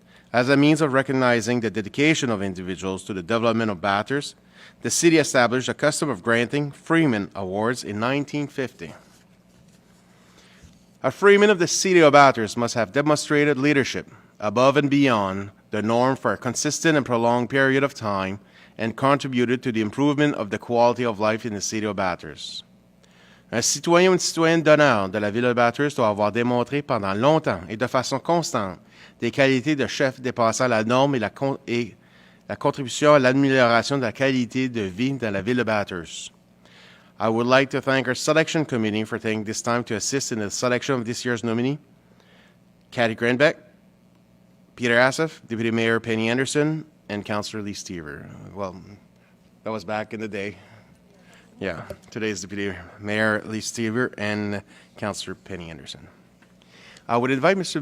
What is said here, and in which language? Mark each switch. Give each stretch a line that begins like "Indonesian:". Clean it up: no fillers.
English: As a means of recognizing the dedication of individuals to the development of Bathurst, the city established a custom of granting Freeman Awards in 1950. A Freeman of the City of Bathurst must have demonstrated leadership above and beyond the norm for a consistent and prolonged period of time and contributed to the improvement of the quality of life in the city of Bathurst.
French: Un citoyen ou une citoyenne d'honneur de la ville de Bathurst doit avoir démontré pendant longtemps et de façon constante des qualités de chef dépassant la norme et la contribution à l'amélioration de la qualité de vie dans la ville de Bathurst.
English: I would like to thank our selection committee for taking this time to assist in the selection of this year's nominee, Kathy Granbeck, Peter Asif, Deputy Mayor Penny Anderson, and Councillor Lee Stever. Well, that was back in the day. Yeah, today's Deputy Mayor Lee Stever and Councillor Penny Anderson. I would invite Mr.